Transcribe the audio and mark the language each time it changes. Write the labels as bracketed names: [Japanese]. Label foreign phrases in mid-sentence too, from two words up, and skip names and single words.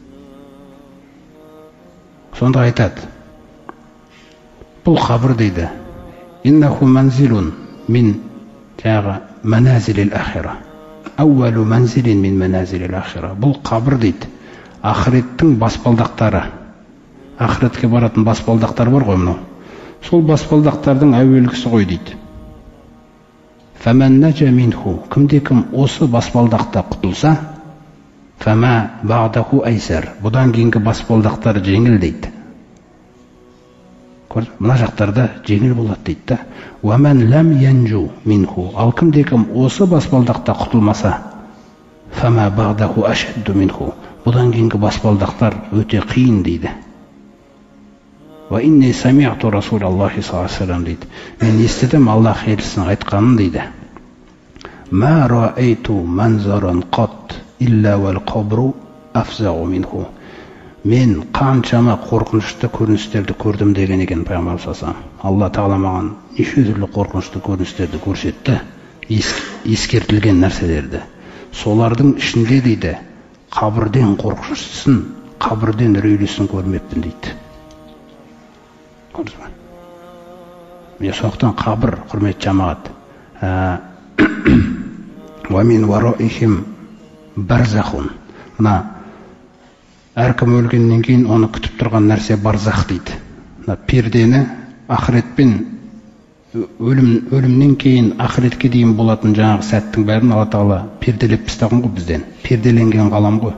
[Kazakh] Сонда айтады, бұл қабір дейді, [Arabic] إنه منزل من [Kazakh] жаңағы [Arabic] منازل الآخرة. أول منزل من منازل الآخرة. [Kazakh] Бұл қабір дейді, ақыреттің баспалдақтары. Ақыретке баратын баспалдақтар бар ғой мынау. Сол баспалдақтардың әуелгісі ғой дейді. [Arabic] فمن نجا منه. [Kazakh] Кімде-кім осы баспалдақта құтылса, [Arabic] فما بعده أيسر. [Kazakh] Бұдан кейінгі баспалдақтар жеңіл дейді. Мына жақтарда жеңіл болады дейді да. [Arabic] ومن لم ينج منه. [Kazakh] Ал кімде-кім осы баспалдақта құтылмаса, [Arabic] فما بعده أشد منه. [Kazakh] Бұдан кейінгі баспалдақтар өте қиын дейді. [Arabic] وإني سمعت رسول الله صلى الله عليه وسلم дейді. [Kazakh] Мен естідім Аллах елшісінің айтқанын дейді. [Arabic] ما رأيت منظرا قط إلا والقبر أفظع منه. [Kazakh] Мен қаншама қорқынышты көріністерді көрдім деген екен пайғамбар [Arabic] صلى الله عليه وسلم. [Kazakh] Алла тағала маған неше түрлі қорқынышты көріністерді көрсетті, ескертілген нәрселерді. Солардың ішінде дейді, қабірден қорқыныштысын, қабірден үрейлісін көрмеппін дейді. Міне сондықтан қабір, құрметті жамағат, [Arabic] ومن ورائهم برزخ. [Kazakh] Мына әркім өлгеннен кейін оны күтіп тұрған нәрсе барзах дейді. Пердені ақыретпен өлімнен кейін ақыретке дейін болатын жаңағы сәттің бәрін Алла тағала перделеп тастаған ғой бізден. Перделенген ғалам ғой.